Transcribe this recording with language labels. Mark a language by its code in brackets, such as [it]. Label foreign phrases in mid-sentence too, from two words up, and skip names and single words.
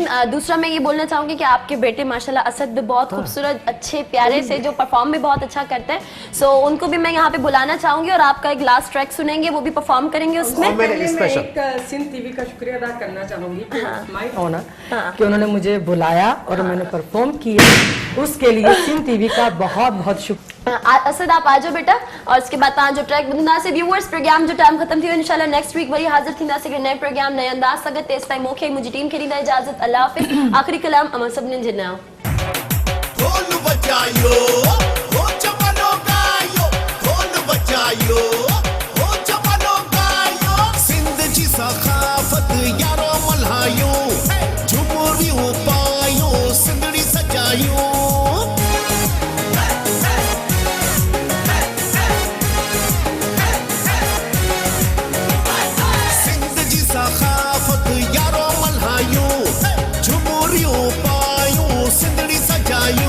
[ur] دوسرا میں یہ بولنا چاہوں گی کہ آپ کے بیٹے ماشاءاللہ اسد بھی بہت خوبصورت، اچھے، پیارے سے جو پرفارم بھی بہت اچھا کرتے ہیں، سو ان کو بھی میں یہاں پہ بلانا چاہوں گی اور آپ کا ایک [en] last track [ur] سنیں گے، وہ بھی پرفارم کریں گے اس میں. میں ایک سندھ ٹی وی کا شکریہ ادا کرنا چاہوں گی, [en] my honour, [ur] کہ انہوں نے مجھے بلایا اور میں نے پرفارم کیا، اس کے لیے سندھ ٹی وی کا بہت بہت شکریہ. [sd] असद आप आ जाओ बेटा, और उसके बाद तव्हां जो ट्रैक ॿुधंदा से व्यूअर्स। प्रोग्राम जो टाइम खत्म थी वियो, इंशाल्लाह [en] next week [sd] वरी हाज़िर थींदासीं हिकड़े नए प्रोग्राम, नए अंदाज़ सां गॾु। तेसि ताईं मूंखे मुंहिंजी टीम खे ॾींदा इजाज़त। अल्लाह हाफ़िज़। आख़िरी कलाम अमां सभिनीनि जे नाम। ढोल बजायो, हो जवानो गायो, ढोल बजायो, हो जवानो गायो, सिंध जी सखाफत यारो मल्हायो, झुमरियूं पायो, सिंधड़ी सजायो। सिंध जी सखाफत यारो मल्हायो, झुमरियूं पायो, सिंधड़ी सजायो।